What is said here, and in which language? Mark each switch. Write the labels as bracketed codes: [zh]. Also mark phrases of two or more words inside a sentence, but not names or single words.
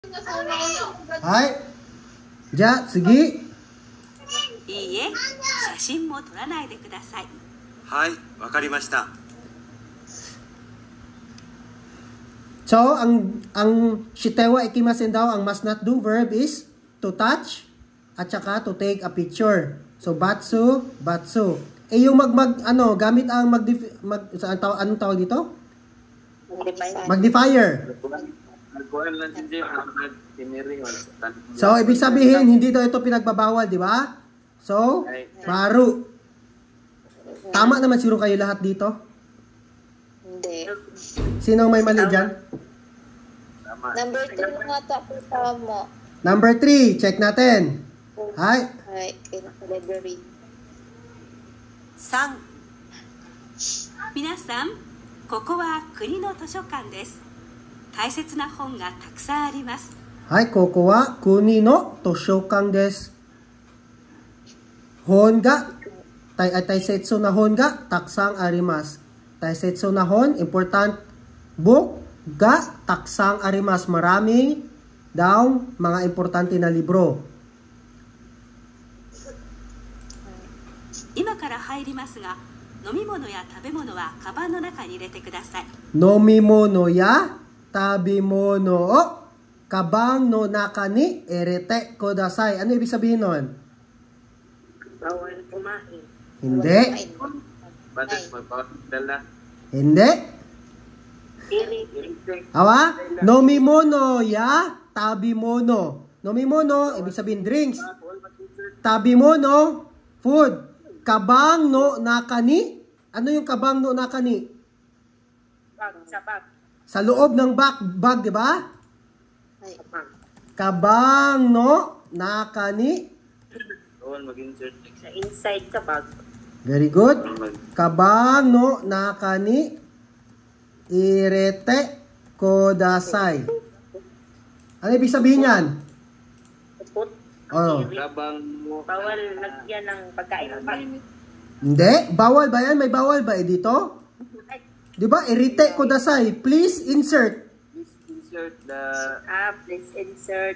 [ja] はい。じゃあ次。いいえ、写真も撮らないでください。はい、わかりました。 [en] So, ang [ja] してはいけません [en] daw, ang must not do verb is to touch [tl] at saka [en] to take a picture. [tl] So, [ja] ばつ、ばつ. [tl] Eh, yung gamit ang anong tawag dito? Magnifier. So, ibig sabihin, hindi daw ito pinagbabawal, di ba? So, maru. Tama naman siguro kayo lahat dito? Hindi. Sino may mali dyan? Number 3 nga tama. Number 3, check natin. Hi. Hi, library. 3. [ja] 皆さん、ここは国の図書館です。大切な本がたくさんあります。はい、ここは国の図書館です。本が大切な本がたくさんあります. 大切な本, [en] important book [ja] がたくさんあります. [tl] Maraming daw mga importante na libro. [ja] 今から入りますが、飲み物や食べ物はカバンの中に入れてください。飲み物や食べ物をカバンの中に入れてください. [tl] Ano ibig sabihin nun? Bawal kumain. Hindi. Hindi. [ja] Awa? 飲み物や食べ物. [tl] Nomimono, ibig sabihin drinks. Tabimono, food. [ja] カバンの中に. [tl] Ano yung [ja] カバンの中に? [tl] Sa bag. Sa loob ng bag, di ba? [ja] カバンの中に. [tl] Sa inside sa bag. [en] Very good. [ja] カバンの中に入れてください. [tl] Ano ibig sabihin yan? Put. Oh. Bawal lagyan ng pagkain ng bag. Hindi. Bawal ba yan? May bawal ba dito? Di ba? [ja] 入れてください. [en] Please insert. Please insert.